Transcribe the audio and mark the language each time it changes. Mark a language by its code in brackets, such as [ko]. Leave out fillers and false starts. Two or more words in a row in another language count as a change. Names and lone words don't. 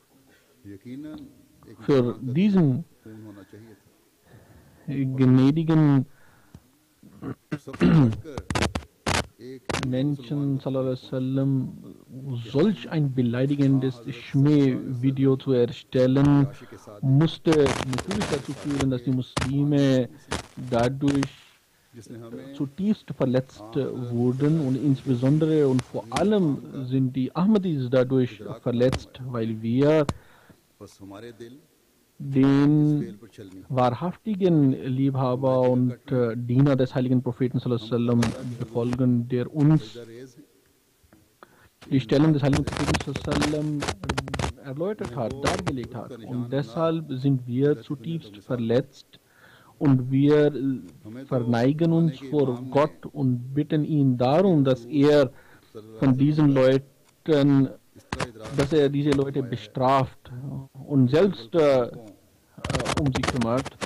[de] Für diesen gnädigen Menschen [ar] صلى الله عليه وسلم [de] solch ein beleidigendes Schmähvideo zu erstellen, musste natürlich dazu führen, dass die Muslime dadurch zutiefst verletzt wurden, und insbesondere und vor allem sind die Ahmadis dadurch verletzt, weil wir den wahrhaftigen Liebhaber und Diener des heiligen Propheten [ar] صلى الله عليه وسلم [de] befolgen, der uns die Stellung des heiligen Propheten [ar] صلى الله عليه وسلم [de] erläutert hat, dargelegt hat. Und deshalb sind wir zutiefst verletzt und wir verneigen uns vor Gott und bitten ihn darum, dass er von diesen Leuten, dass er diese Leute bestraft und selbst um sie kümmert.